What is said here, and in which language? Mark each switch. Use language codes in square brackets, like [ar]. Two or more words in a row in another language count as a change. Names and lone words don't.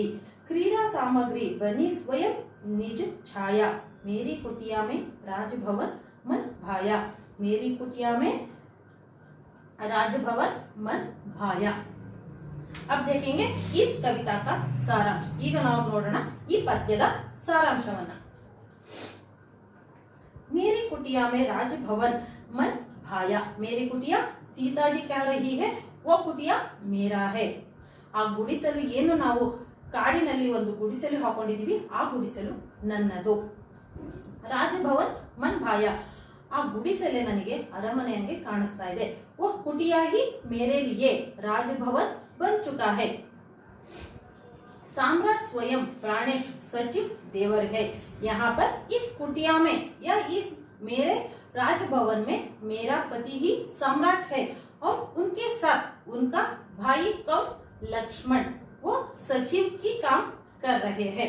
[hi] क्रीड़ा सामग्री बनी स्वयं निज छाया, मेरी कुटिया में राजभवन मन भाया, मेरी कुटिया में राजभवन मन भाया। अब देखेंगे इस कविता का सारांश। [kn] ಈಗ ನಾವು ನೋಡೋಣ ಈ ಪದ್ಯದ ಸಾರಾಂಶವನ್ನ। [hi] मेरी कुटिया में राजभवन मन भाया, मेरी कुटिया सीता जी कह रही है वो कुटिया मेरा है। [kn] ಆ ಗುಡಿಸಲು ಏನು ನಾವು ಕಾಡಿನಲ್ಲಿ ಒಂದು ಗುಡಿಸಲು ಹಾಕೊಂಡಿದೀವಿ, ಆ ಗುಡಿಸಲು ನನ್ನದು। [hi] राजभवन मन भाया, [kn] ಆ ಗುಡಿಸಲೆ ನನಗೆ ಅರಮನೆಯಂಗೆ ಕಾಣಿಸ್ತಾ ಇದೆ। [hi] वो कुटिया ही मेरे लिए राजभवन बन चुका है। सम्राट स्वयं प्राणेश सचिव देवर है। यहाँ पर इस कुटिया में या इस मेरे राजभवन में मेरा पति ही सम्राट है और उनके साथ उनका भाई कम लक्ष्मण वो सचिव की काम कर रहे हैं।